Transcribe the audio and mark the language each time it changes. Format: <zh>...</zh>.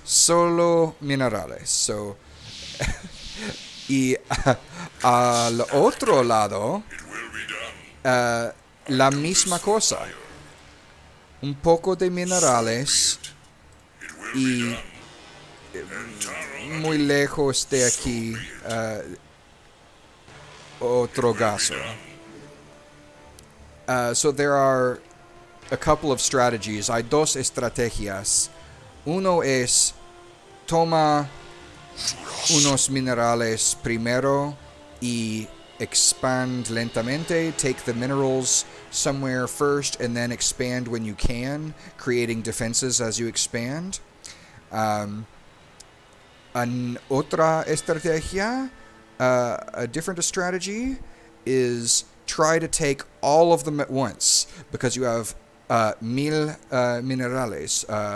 <es>Solo minerales. So... Y al otro lado, la misma cosa. Un poco de minerales y muy lejos de aquí, otro gaso.</es> <en>So there are a couple of strategies.</en> <es>Hay dos estrategias. Uno es toma unos minerales primero y expand lentamente.</es> <en>Take the minerals somewhere first and then expand when you can, creating defenses as you expand.</en> <es>Otra estrategia,</es> <en>a different strategy, is try to take all of them at once, because you have 1000 minerales.</en>